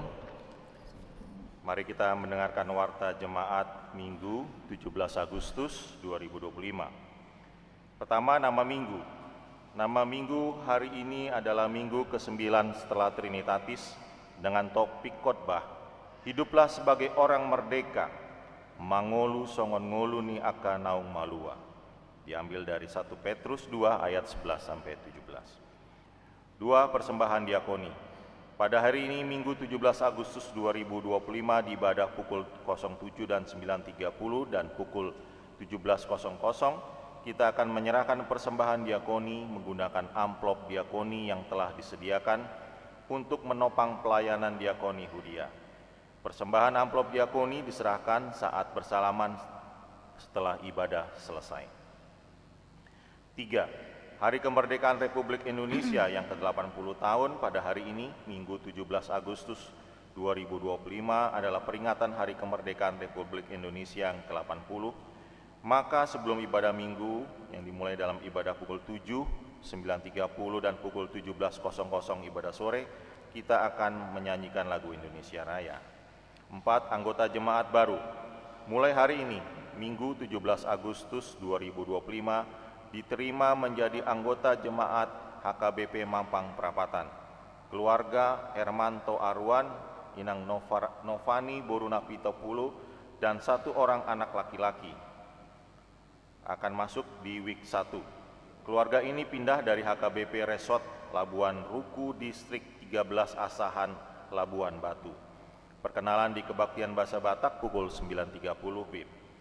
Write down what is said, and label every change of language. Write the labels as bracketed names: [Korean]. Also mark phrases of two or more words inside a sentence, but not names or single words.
[Indonesian] Mari kita mendengarkan warta jemaat Minggu 17 Agustus 2025. Pertama, nama minggu. Nama minggu hari ini adalah minggu ke-9 setelah Trinitatis dengan topik khotbah, hiduplah sebagai orang merdeka, [Batak Toba] mangolu songon ngolu ni aka naung malua. [Indonesian] Diambil dari 1 Petrus 2 ayat 11 sampai 17. 2. Persembahan diakoni. Pada hari ini Minggu 17 Agustus 2025 di ibadah pukul 07 dan 9.30 dan pukul 17.00 kita akan menyerahkan persembahan diakoni menggunakan amplop diakoni yang telah disediakan untuk menopang pelayanan diakoni Hudia. Persembahan amplop diakoni diserahkan saat bersalaman setelah ibadah selesai. 3. Hari Kemerdekaan Republik Indonesia yang ke-80 tahun pada hari ini, Minggu 17 Agustus 2025 adalah peringatan Hari Kemerdekaan Republik Indonesia yang ke-80. Maka sebelum ibadah minggu yang dimulai dalam ibadah pukul 7, 9.30 dan pukul 17.00 ibadah sore, kita akan menyanyikan lagu Indonesia Raya. 4. Anggota jemaat baru. Mulai hari ini, Minggu 17 Agustus 2025, diterima menjadi anggota jemaat HKBP Mampang Perapatan. Keluarga Hermanto Arwan, Inang Novani Borunapitopulu, dan 1 orang anak laki-laki akan masuk di week 1. Keluarga ini pindah dari HKBP Resort Labuan Ruku, Distrik 13 Asahan, Labuan Batu. Perkenalan di Kebaktian Bahasa Batak pukul 9.30 WIB.